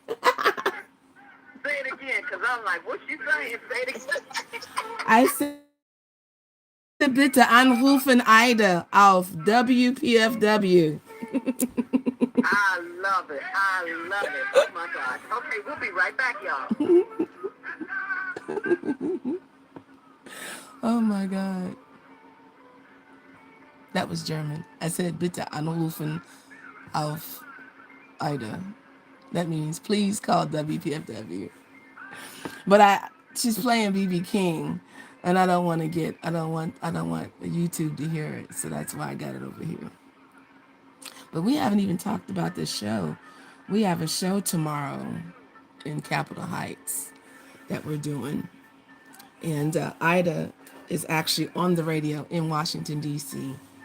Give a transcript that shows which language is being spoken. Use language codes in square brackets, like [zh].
[en] Say it again, because I'm like, what you saying? Say it again. I said, [de] bitte anrufen Ida auf WPFW. [en] I love it. Oh, my gosh. Okay, we'll be right back, y'all. Oh, my God. That was German. I said, [de] bitte anrufen auf Ida. [en] That means, please call WPFW. But she's playing BB King, and I don't want YouTube to hear it, so that's why I got it over here. But we haven't even talked about this show. We have a show tomorrow in Capitol Heights that we're doing, and Ida is actually on the radio in Washington D.C.